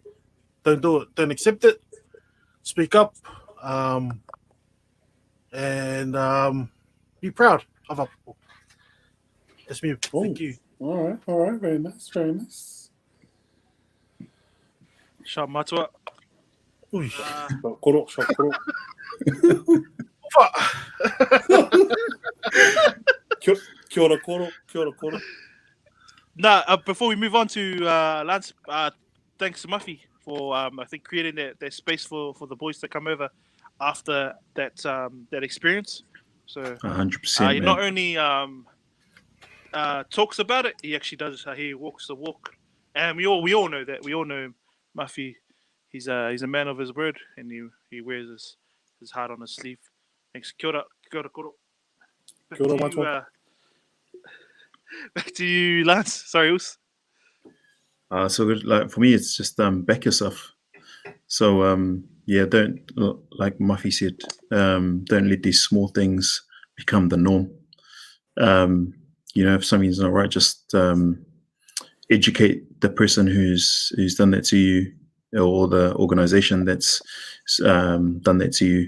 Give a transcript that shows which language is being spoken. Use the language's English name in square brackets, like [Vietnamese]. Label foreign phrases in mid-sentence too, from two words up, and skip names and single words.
[English] Don't do it. Don't accept it. Speak up, and be proud of our people. That's me. Oh. Thank you. All right, very nice, very nice. Shot Matua. [Māori] Ui. [English] Shot koro. Fuck. [Māori] Kia ora koro. [English] Nah, before we move on to Lance, thanks to Muffy for I think creating that space for the boys to come over after that experience. So 100%. he Man. not only talks about it, he actually does. He walks the walk, and we all know that. We all know him, Muffy. He's a man of his word, and he wears his heart on his sleeve. Thanks, [Māori] kia ora koro. Kia ora, matua. [English] Back to you, Lance. Sorry, Us. So good. Like for me, it's just back yourself. So yeah, don't, like Muffy said, don't let these small things become the norm. You know, if something's not right, just educate the person who's done that to you, or the organization that's done that to you.